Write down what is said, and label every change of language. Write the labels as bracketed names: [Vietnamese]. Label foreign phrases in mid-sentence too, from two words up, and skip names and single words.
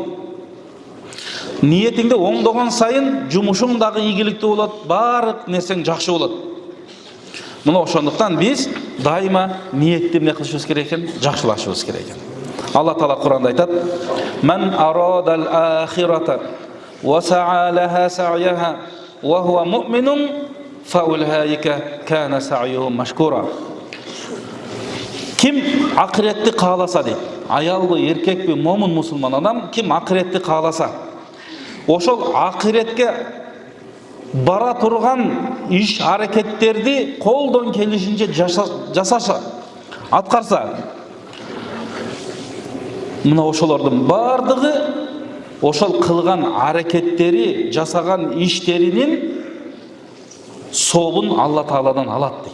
[Kyrgyz] Ниетиңди оңдогон сайын жумушуң дагы ийгиликтүү болот, баардык нерсең жакшы болот." Мына ошондуктан биз дайыма ниетти эмне кылышыбыз керек экен? Жакшылашыбыз керек экен. Алла Таала Куранда айтат: [Arabic] "من أراد الآخرة وسعى لها سعيها وهو مؤمن فأولئك كان سعيهم مشكورا." [Kyrgyz] Ким акыретти кааласа дейт. Аялбы, эркекпи, момун мусулман адам ким акыретти кааласа, ошол акыретке бара турган иш аракеттерди колдон келишинче жасаша, аткарса, мына ошолордун бардыгы ошол кылган аракеттери, жасаган иштеринин соогун Алла Тааладан алат дейт.